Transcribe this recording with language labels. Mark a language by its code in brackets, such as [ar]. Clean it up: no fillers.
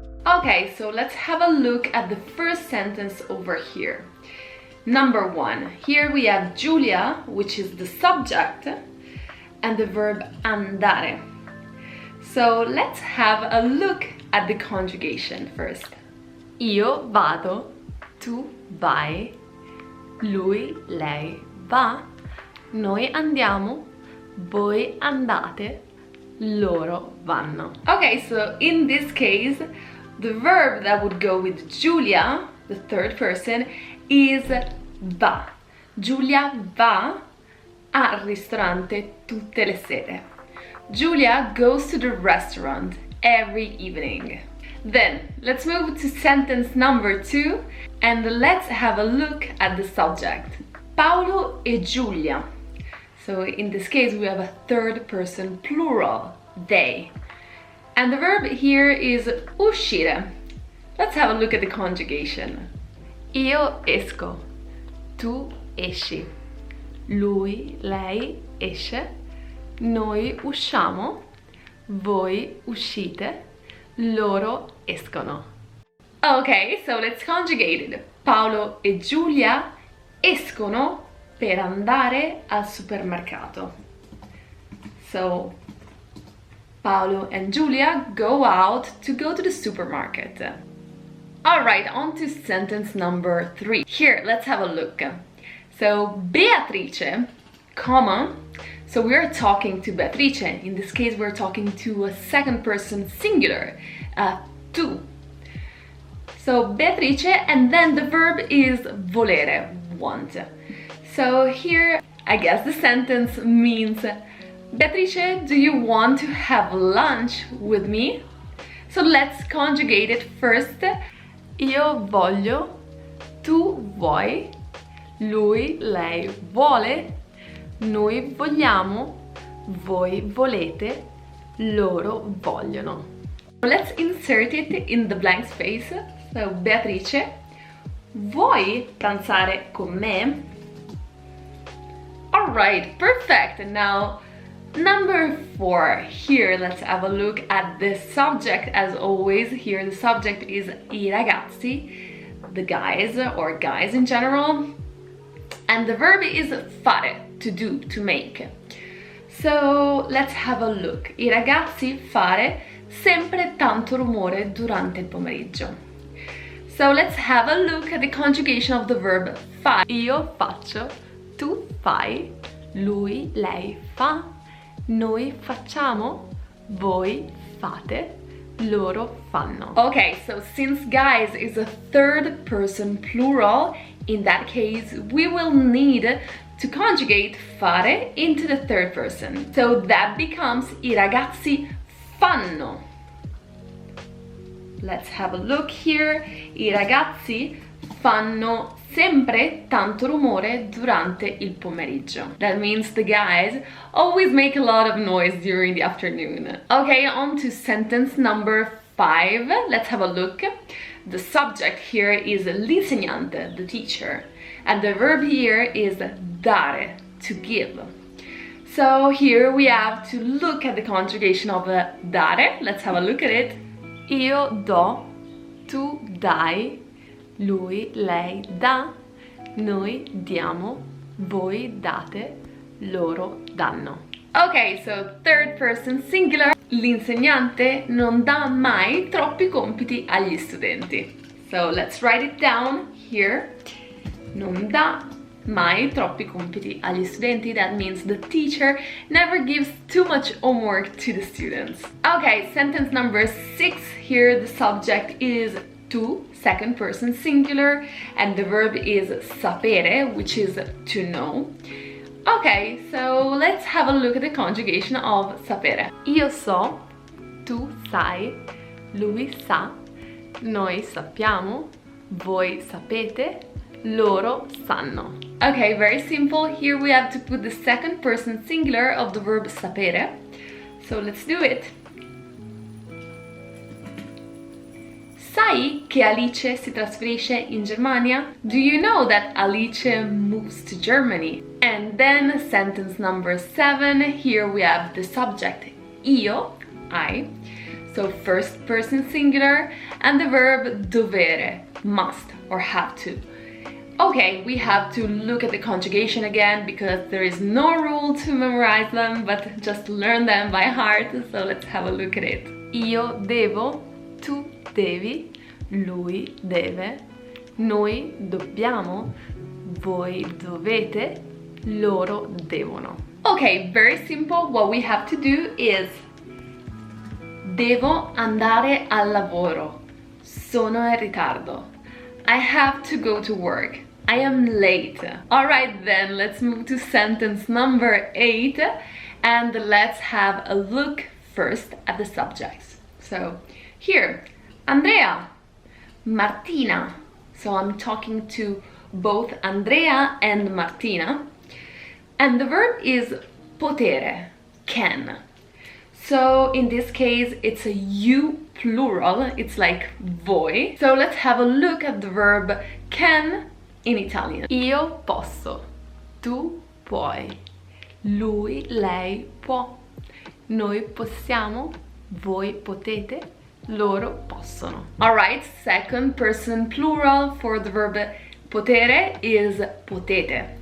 [en] Okay, so let's have a look at the first sentence over here. Number one, here we have Giulia, which is the subject, and the verb andare. So let's have a look at the conjugation first. [it] Io vado, tu vai, lui, lei va, noi andiamo, voi andate, loro vanno. [en] Okay, so in this case, the verb that would go with Giulia, the third person, is va. [it] Giulia va al ristorante tutte le sere. [en] Giulia goes to the restaurant every evening. Then let's move to sentence number 2, and let's have a look at the subject. Paolo e Giulia. So in this case we have a third person plural, they. And the verb here is uscire. Let's have a look at the conjugation. [it] Io esco, tu esci, lui, lei esce, noi usciamo, voi uscite, loro escono. [en] Okay, so let's conjugate it. [it] Paolo e Giulia escono per andare al supermercato. [en] So Paolo and Giulia go out to go to the supermarket. Alright, on to sentence number 3. Here, let's have a look. So, Beatrice, comma, so we're talking to Beatrice. In this case, we're talking to a second person singular, tu. So, Beatrice, and then the verb is volere, want. So here, I guess the sentence means, Beatrice, do you want to have lunch with me? So let's conjugate it first. [it] Io voglio, tu vuoi, lui, lei vuole, noi vogliamo, voi volete, loro vogliono. [en] Let's insert it in the blank space. So Beatrice, [it] vuoi pranzare con me? [en] Alright, perfect. Now number 4, here let's have a look at the subject. As always, here the subject is I ragazzi, the guys or guys in general, and the verb is fare, to do, to make. So let's have a look. [it] I ragazzi fare sempre tanto rumore durante il pomeriggio. [en] So let's have a look at the conjugation of the verb fare. [it] Io faccio, tu fai, lui, lei fa, noi facciamo, voi fate, loro fanno. [en] Okay, so since guys is a third person plural, in that case we will need to conjugate fare into the third person. So that becomes [it] I ragazzi fanno. [en] Let's have a look here. [it] I ragazzi fanno sempre tanto rumore durante il pomeriggio. [en] That means the guys always make a lot of noise during the afternoon. Okay, on to sentence number 5. Let's have a look. The subject here is l'insegnante, the teacher, and the verb here is dare, to give. So here we have to look at the conjugation of dare. Let's have a look at it. [it] Io do, tu dai, lui, lei dà, noi diamo, voi date, loro danno. [en] Ok, so third person singular. [it] L'insegnante non dà mai troppi compiti agli studenti. [en] So let's write it down here. [it] Non dà mai troppi compiti agli studenti. [en] That means the teacher never gives too much homework to the students. Okay, sentence number 6. Here the subject is tu, second person singular, and the verb is sapere, which is to know. Okay, so let's have a look at the conjugation of sapere. [it] Io so, tu sai, lui sa, noi sappiamo, voi sapete, loro sanno. [en] Okay, very simple. Here we have to put the second person singular of the verb sapere. So let's do it. [it] Sai che Alice si trasferisce in Germania? [en] Do you know that Alice moves to Germany? And then sentence number 7, here we have the subject io, I, so first person singular, and the verb dovere, must or have to. Okay, we have to look at the conjugation again because there is no rule to memorize them, but just learn them by heart, so let's have a look at it. [it] Io devo, tu devi, lui deve, noi dobbiamo, voi dovete, loro devono. [en] Okay, very simple. What we have to do is [it] devo andare al lavoro. Sono in ritardo. [en] I have to go to work. I am late. Alright then, let's move to sentence number 8 and let's have a look first at the subjects. So here, Andrea, Martina. So I'm talking to both Andrea and Martina. And the verb is potere, can. So in this case, it's a you plural, it's like voi. So let's have a look at the verb can in Italian. [it] Io posso, tu puoi, lui, lei può, noi possiamo, voi potete, loro possono. [en] Alright, second person plural for the verb potere is potete.